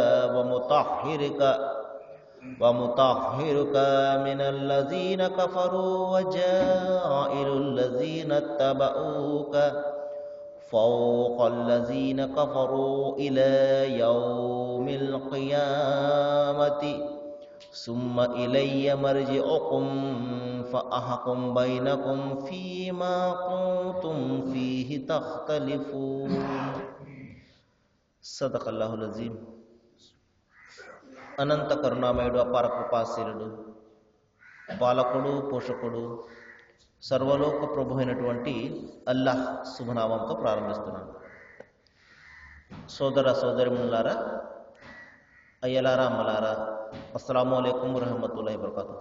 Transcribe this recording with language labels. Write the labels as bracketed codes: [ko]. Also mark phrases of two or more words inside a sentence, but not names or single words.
[ar] ومطهرك من الذين كفروا وجاعل الذين اتبعوك فوق الذين كفروا إلى يوم القيامة ثم إلي مرجعكم فأحكم بينكم فيما كنتم فيه تختلفون. صدق الله العظيم. [te] అనంత కరుణామయుడు, అపార కృపాశీలుడు, పాలకుడు, పోషకుడు, సర్వలోక ప్రభు అయినటువంటి అల్లాహ్ శుభనామంతో ప్రారంభిస్తున్నాను. సోదర సోదరిమణులారా, అయ్యలారా, అమ్మలారా, [ar] السلام عليكم ورحمة الله وبركاته.